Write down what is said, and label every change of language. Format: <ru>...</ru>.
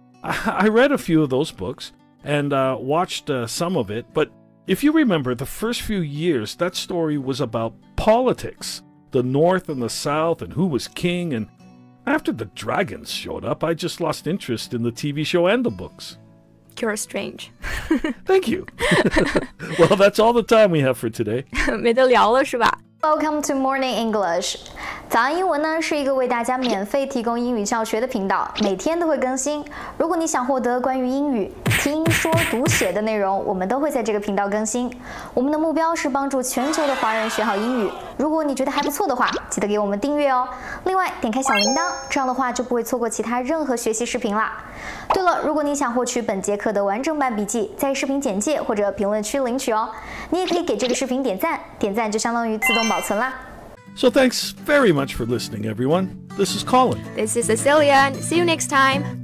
<en>I read a few of those books and watched some of it, but if you remember, the first few years, that story was about politics, the North and the South, and who was king, and after the dragons showed up, I just lost interest in the TV show and the books. You're strange. Thank you. Well, that's all the time we have for today.</en> <zh>没得聊了是吧？</zh> <en>Welcome to Morning English.</en> <zh>早安英文呢是一个为大家免费提供英语教学的频道，每天都会更新。如果你想获得关于英语听说读写的内容，我们都会在这个频道更新。我们的目标是帮助全球的华人学好英语。如果你觉得还不错的话，记得给我们订阅哦。另外，点开小铃铛，这样的话就不会错过其他任何学习视频啦。对了，如果你想获取本节课的完整版笔记，在视频简介或者评论区领取哦。你也可以给这个视频点赞，点赞就相当于自动保存啦。</zh> <en>So thanks very much for listening, everyone. This is Colin. This is Cecilia. See you next time.</en>